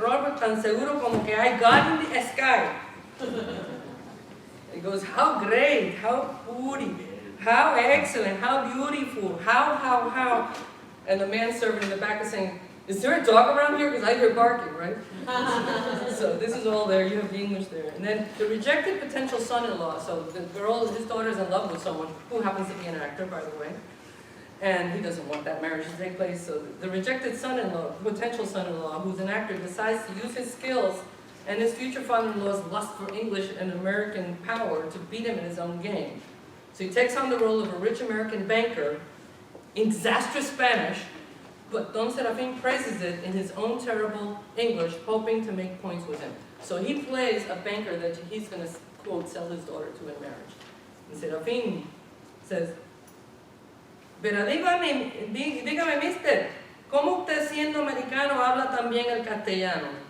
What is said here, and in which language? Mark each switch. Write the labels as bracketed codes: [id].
[es] Robert tan seguro como que hay [en] God in the sky. He goes, how great, how pretty, how excellent, how beautiful, how. And the manservant in the back is saying, is there a dog around here? Because I hear barking, right? So this is all there, you have the English there. And then the rejected potential son-in-law, so the girl, his daughter's in love with someone who happens to be an actor, by the way. And he doesn't want that marriage to take place, so the rejected son-in-law, potential son-in-law, who's an actor, decides to use his skills and his future father-in-law's lust for English and American power to beat him in his own game. So he takes on the role of a rich American banker in disastrous Spanish, but Don Serafin praises it in his own terrible English, hoping to make points with him. So he plays a banker that he's going to, quote, sell his daughter to in marriage. And Serafin says, [es] pero dígame, mister, ¿cómo usted siendo americano habla también el castellano?